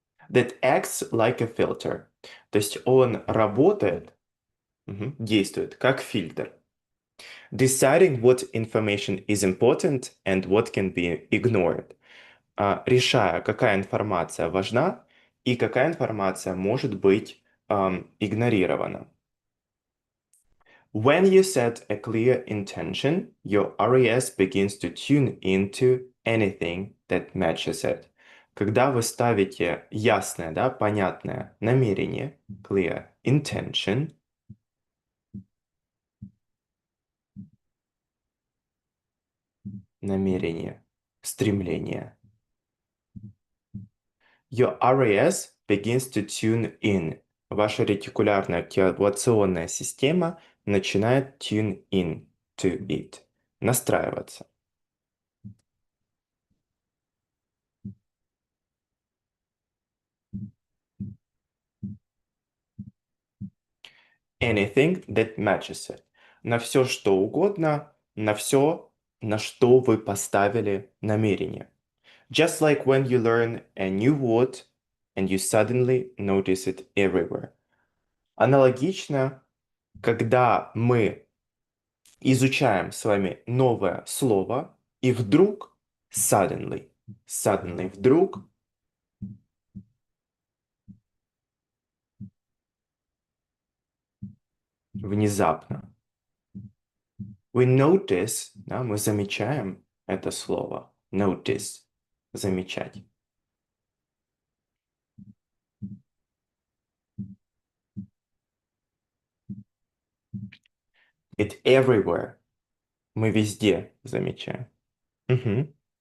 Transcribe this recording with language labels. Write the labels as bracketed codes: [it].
[en] That acts like a filter. [ru] То есть он работает, действует как фильтр. [en] Deciding what information is important and what can be ignored. [ru] Решая, какая информация важна и какая информация может быть игнорирована. [en] When you set a clear intention, your RAS begins to tune into anything that matches it. [ru] Когда вы ставите ясное, да, понятное намерение, [en] clear intention, [ru] намерение, стремление, [en] your RAS begins to tune in. [ru] Ваша ретикулярная активационная система начинает [en] tune in to it, [ru] настраиваться. [en] Anything that matches it. [ru] На все, что угодно, на все, на что вы поставили намерение. [en] Just like when you learn a new word, and you suddenly notice it everywhere. [ru] Аналогично, когда мы изучаем с вами новое слово, и вдруг, suddenly, вдруг, внезапно. [en] We notice, [ru] да, мы замечаем это слово. Notice, замечать. [en] It everywhere. [ru] Мы везде замечаем. Мгм.